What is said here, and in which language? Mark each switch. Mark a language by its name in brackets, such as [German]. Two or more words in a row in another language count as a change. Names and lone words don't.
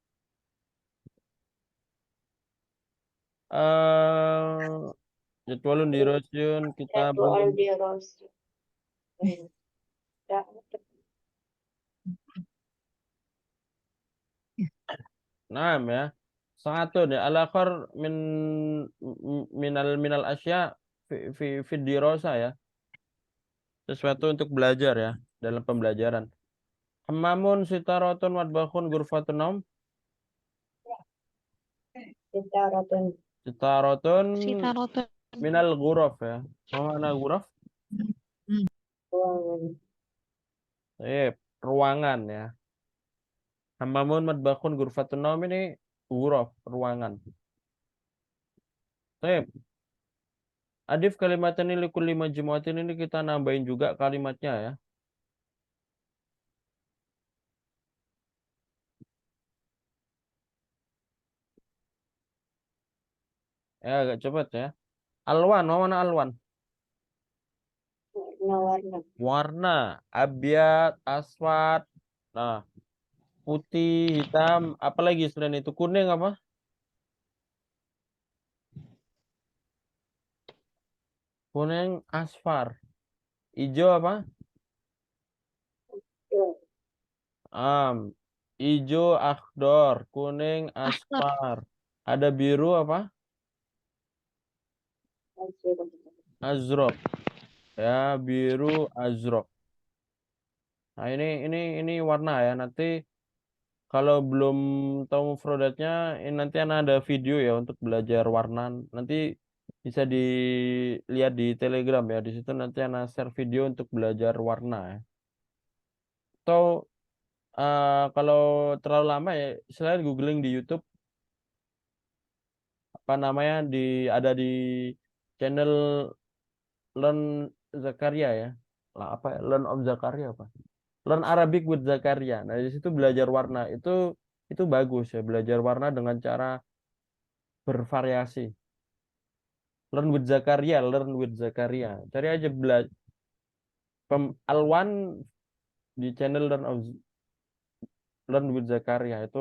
[Arabic] جدولٌ، دراسيٌّ، كتابٌ. جدول دراس. Ya, [Indonesian] Nah ya. [Arabic] Sa'atun ya. الآخر من الأشياء في الدراسة ya. [Indonesian] Sesuatu untuk belajar ya, dalam pembelajaran. [Arabic] حمّامٌ، ستارةٌ، مطبخٌ، غرفةُ نوم. sitaratun. Sitaratun Sitarotun. من الغرف ya. Mana ghuraf? Hmm. [Indonesian] Ruangan. Ruangan ya. [Arabic] حمّامٌ، مطبخٌ، غرفةُ نوم ini ghuraf, ruangan. أضف كلمات [Indonesian] ini [Arabic] لكلّ مجموعةٍ, [Indonesian] ini kita nambahin juga kalimatnya ya. Ya agak cepat ya. Alwan, mana alwan? Warna-warna. Warna, [Arabic] أبيض، أسود. [Indonesian] Nah, putih, hitam, apalagi selain itu? Kuning apa? Kuning, asfar. Hijau apa? Ya, Hijau, akhdor. Kuning, Akhtar. asfar. Ada biru apa? azur. Azrok. Ya, biru, azrok. Nah, ini warna ya. Nanti kalau belum tahu mufradatnya, ini nanti ada video ya untuk belajar warna. Nanti bisa dilihat di Telegram ya. Di situ nanti anak share video untuk belajar warna ya. Atau kalau terlalu lama ya, selain googling di YouTube apa namanya, ada di channel Learn Zakaria ya. Lah apa ya? Learn of Zakaria apa? Learn Arabic with Zakaria. Nah, di situ belajar warna itu bagus ya, belajar warna dengan cara bervariasi. Learn with Zakaria, learn with Zakaria. Cari aja Alwan di channel Learn with Zakaria itu.